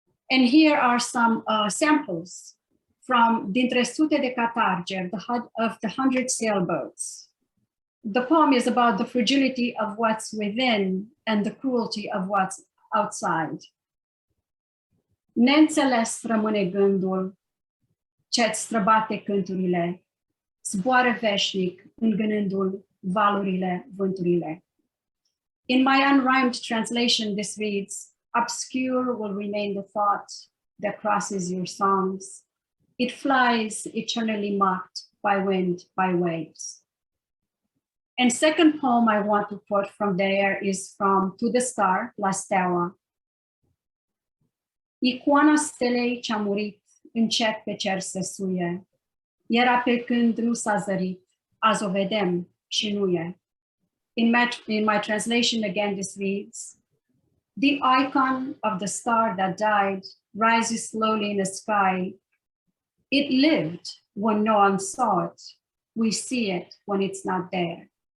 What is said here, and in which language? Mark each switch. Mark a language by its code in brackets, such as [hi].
[en] And here are some samples from Dintre sute de catarge of the 100 sailboats. The poem is about the fragility of what's within and the cruelty of what's outside. [ro] Neînțeles rămâne gândul ce-ți străbate cânturile, zboară veșnic îngânându-l valurile, vânturile. [en] In my unrhymed translation, this reads, obscure will remain the thought that crosses your songs. It flies eternally mocked by wind, by waves. And second poem I want to quote from there is from To the Star, La Steaua. [ro] Icoana stelei ce-a murit încet pe cer se suie. Era pe când nu s-a zărit, azi o vedem și nu e. [en] In my translation again, this reads, the icon of the star that died rises slowly in the sky. It lived when no one saw it. We see it when it's not there.